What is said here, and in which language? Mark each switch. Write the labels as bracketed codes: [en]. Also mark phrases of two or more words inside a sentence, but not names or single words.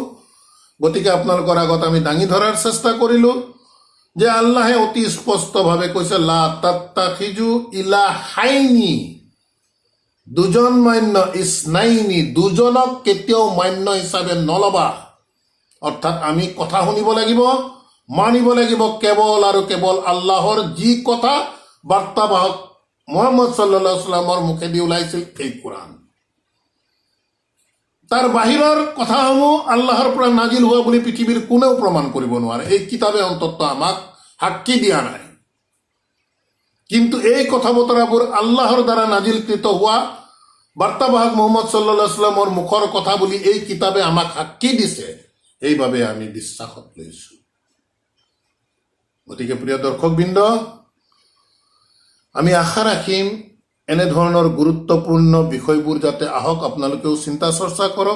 [as] গতিকে আপোনালোকৰ আগত আমি দাঙি ধৰাৰ চেষ্টা কৰিলো যে আল্লাহে অতি স্পষ্টভাৱে কৈছে [ar] لا تتخذوا إلهين, [as] দুজন মান্য, ইসনাইনি, দুজনক কেতিয়াও মান্য হিচাপে নলবা। অৰ্থাৎ আমি কথা শুনিব লাগিব, মানিব লাগিব কেৱল আৰু কেৱল আল্লাহৰ যি কথা বাৰ্তাবাহক মুহাম্মদ [ar] صلى الله عليه وسلم [as] মুখেদি ওলাইছিল, এই কোৰআন। তাৰ বাহিৰৰ কথাসমূহ আল্লাহৰ পৰা নাজিল হোৱা বুলি পৃথিৱীৰ কোনেও প্ৰমাণ কৰিব নোৱাৰে। এই কিতাপে অন্তত আমাক সাক্ষী দিয়া নাই। কিন্তু এই কথা বতৰাবোৰ আল্লাহৰ দ্বাৰা নাজিলকৃত হোৱা বাৰ্তাবাহক মুহাম্মদ [ar] صلى الله عليه وسلم [as] মুখৰ কথা বুলি এই কিতাপে আমাক সাক্ষী দিছে। এইবাবে আমি বিশ্বাসত লৈছো। গতিকে প্ৰিয় দৰ্শকবৃন্দ, আমি আশা ৰাখিম এনেধৰণৰ গুৰুত্বপূৰ্ণ বিষয়বোৰ যাতে আহক, আপোনালোকেও চিন্তা চৰ্চা কৰক।